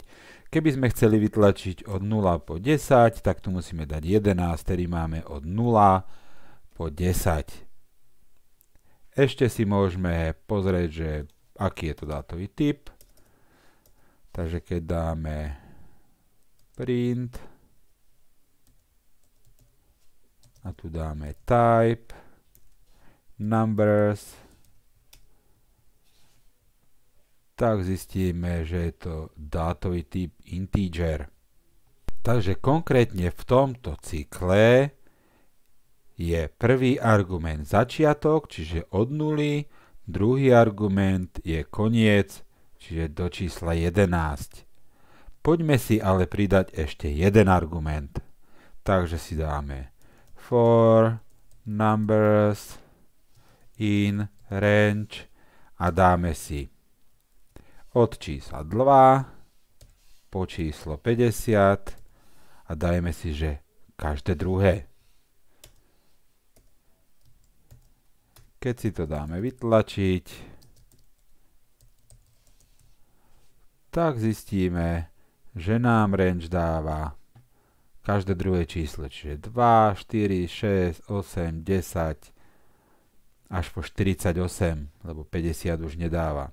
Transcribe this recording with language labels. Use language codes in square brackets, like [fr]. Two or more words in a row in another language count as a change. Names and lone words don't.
[sk] Keby sme chceli vytlačiť od 0 po 10, tak tu musíme dať 11, ktorý máme od 0 po 10. Ešte si môžeme pozrieť, že aký je to dátový typ. Takže keď dáme print a tu dáme type, numbers, tak zistíme, že je to dátový typ integer. Takže konkrétne v tomto cykle je prvý argument začiatok, čiže od 0, druhý argument je koniec, čiže do čísla 11. Poďme si ale pridať ešte jeden argument. Takže si dáme [en] for numbers in range [sk] a dáme si od čísla 2 po číslo 50 a dajme si, že každé druhé. Keď si to dáme vytlačiť, tak zistíme, že nám range dáva každé druhé číslo, čiže 2, 4, 6, 8, 10 až po 48, lebo 50 už nedáva.